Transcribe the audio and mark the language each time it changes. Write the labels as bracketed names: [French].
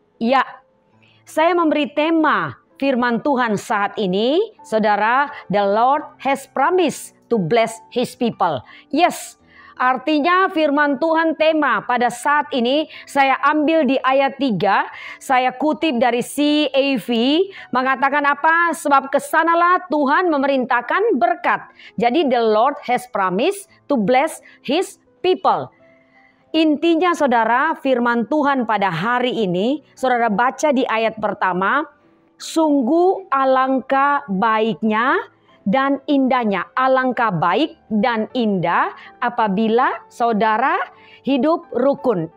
[Indonesian] Ya, saya memberi tema firman Tuhan saat ini, saudara, [English] the Lord has promised to bless His people. [Indonesian] Yes, artinya firman Tuhan tema pada saat ini saya ambil di ayat 3, saya kutip dari CAV, mengatakan apa? Sebab kesanalah Tuhan memerintahkan berkat. Jadi [English] the Lord has promised to bless His people. [Indonesian] Intinya saudara, firman Tuhan pada hari ini, saudara baca di ayat pertama, sungguh alangkah baiknya dan indahnya. Alangkah baik dan indah apabila saudara hidup rukun.